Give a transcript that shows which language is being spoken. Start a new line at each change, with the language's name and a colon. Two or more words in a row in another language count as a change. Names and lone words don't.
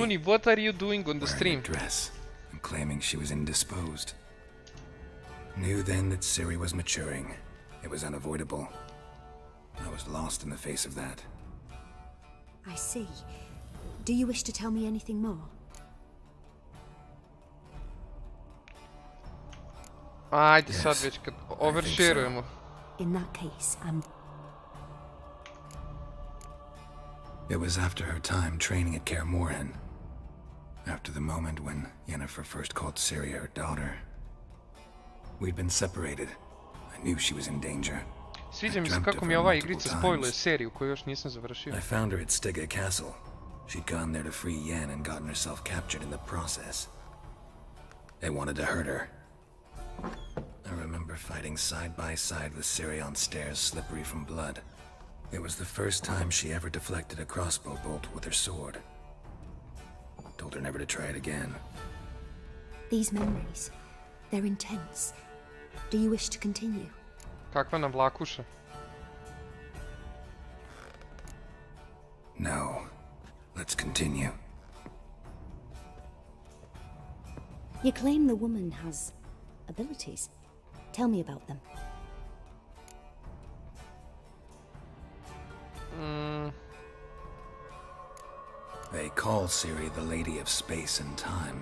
English: Clooney, what are you doing on the stream? Wearing a dress and claiming she was indisposed. Knew then that Ciri was maturing. It was unavoidable. I was lost in the face of that. I see. Do you wish to tell me anything more?
Serbian: Ajde sad već kad oversharujemo.
English: In that case, It was after her time training at Kaer Morhen. After the moment when Yennefer first called Ciri her daughter. We'd been separated. I knew she was in danger.
Serbian: Sviđa mi se kako mi ova igrica spojluje seriju koju još nisam završio.
English: I found her at Stygga Castle. She'd gone there to free Yen and gotten herself captured in the process. They wanted to hurt her. I remember fighting side by side with Ciri on stairs slippery from blood. It was the first time she ever deflected a crossbow bolt with her sword. Told her never to try it again. These memories, they're intense. Do you wish to continue?
Serbian: Kakva nam vlakuša?
English: No. Let's continue. You claim the woman has abilities. Tell me about them. They call Ciri the Lady of Space and Time.